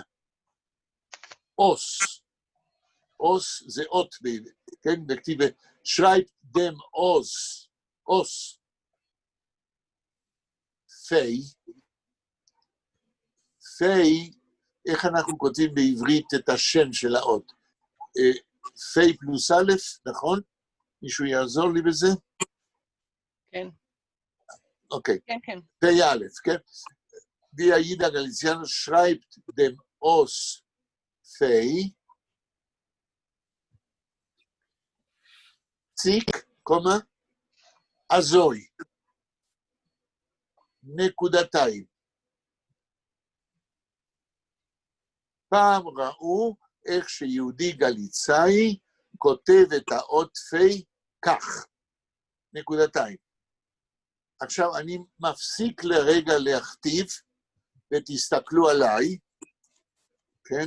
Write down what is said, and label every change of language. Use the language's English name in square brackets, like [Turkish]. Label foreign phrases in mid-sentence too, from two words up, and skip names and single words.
[Hebrew] אוס, אוס זה אות, כן, בכתיב, [Yiddish] שרייבט דם אוס, [Hebrew] אוס, פי, פי, איך אנחנו כותבים בעברית את השם של האות? פי פלוס א', נכון? מישהו יעזור לי בזה? כן. אוקיי. כן, כן. פי א', כן? [Yiddish] די הידה גליציאנר שרייבט דם אוס פי, ציק, קומה, אזוי, [Hebrew] נקודתיים. פעם ראו איך שיהודי גליצאי כותב את האות פי כך, נקודתיים. עכשיו אני מפסיק לרגע להכתיב, ותסתכלו עליי, כן?